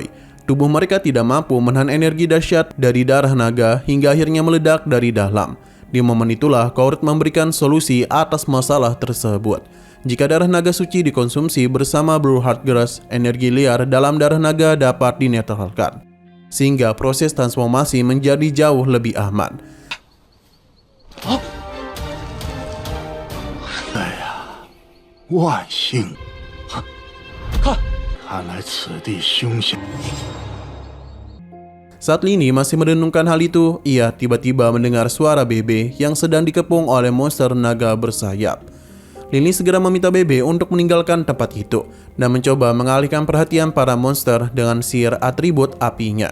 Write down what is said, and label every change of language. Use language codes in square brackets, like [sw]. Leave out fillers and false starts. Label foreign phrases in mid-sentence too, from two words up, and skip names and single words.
[id] Tubuh mereka tidak mampu menahan energi dahsyat dari darah naga hingga akhirnya meledak dari dalam. Di momen itulah Korut memberikan solusi atas masalah tersebut. Jika darah naga suci dikonsumsi bersama Blue Heart Grass, energi liar dalam darah naga dapat dinetralkan, sehingga proses transformasi menjadi jauh lebih aman. [zh] 万幸！看，看来此地凶险。 [id] Saat Lini masih merenungkan hal itu, ia tiba-tiba mendengar suara Bebe yang sedang dikepung oleh monster naga bersayap. Lini segera meminta Bebe untuk meninggalkan tempat itu dan mencoba mengalihkan perhatian para monster dengan sihir atribut apinya.